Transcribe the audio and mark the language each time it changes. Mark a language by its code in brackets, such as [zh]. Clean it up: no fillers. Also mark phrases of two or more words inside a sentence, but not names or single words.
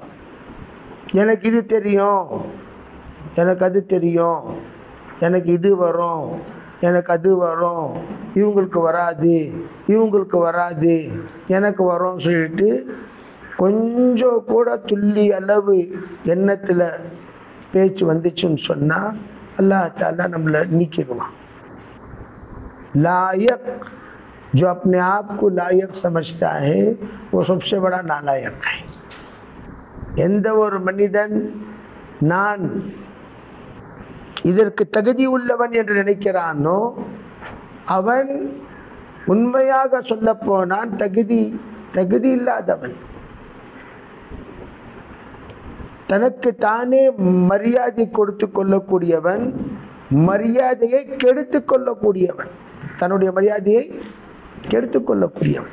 [ta] எனக்கு இது தெரியும், எனக்கு அது தெரியும், எனக்கு இது வரும், எனக்கு அது வரும், இவங்களுக்கு வராது, இவங்களுக்கு வராது, எனக்கு வரும் சொல்லிட்டு கொஞ்சம் கூட துள்ளி அளவு எண்ணத்தில் பேச்சு வந்துச்சுன்னு சொன்னால் [ar] الله تعالى [ta] நம்மளை நீக்கிடுவான். [hi] लायक जो अपने आप को लायक समझता है वो सबसे बड़ा नालायक है. [ta] எந்த ஒரு மனிதன் நான் இதற்கு தகுதி உள்ளவன் என்று நினைக்கிறானோ அவன் உண்மையாக சொல்ல போனான் தகுதி இல்லாதவன். தனக்கு தானே மரியாதை கொடுத்து கொள்ளக்கூடியவன், மரியாதையை கெடுத்து கொள்ளக்கூடியவன், தன்னுடைய மரியாதையை கெடுத்து கொள்ளக்கூடியவன்.